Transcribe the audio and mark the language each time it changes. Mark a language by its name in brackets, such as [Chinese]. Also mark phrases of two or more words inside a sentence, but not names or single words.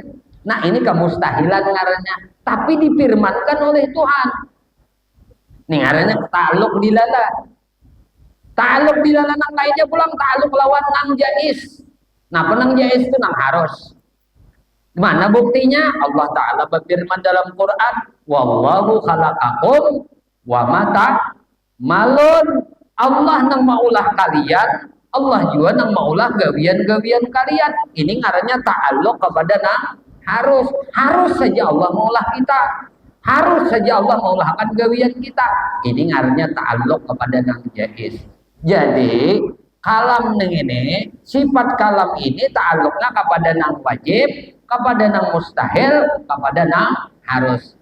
[Banjar] Nah, ini kemustahilan ngarannya, tapi difirmankan oleh Tuhan. Nih ngarannya ta'alluq dilala. Ta'alluq dilala nang lainnya pulang ta'alluq lawan nang jais. Nah, penang jais itu nang harus. Mana buktinya? Allah Ta'ala berfirman dalam Quran, [Arabic] والله خلقكم وما تعملون. [Banjar] Allah nang maulah kalian, Allah juga nang maulah gawian-gawian kalian. Ini ngarannya ta'alluq kepada nang harus. Harus saja Allah maulah kita. Harus saja Allah maulahkan gawian kita. Ini ngarannya ta'alluq kepada nang jais. Jadi kalam ini, sifat kalam ini ta'alluqnya kepada nang wajib, kepada nang mustahil, kepada nang harus.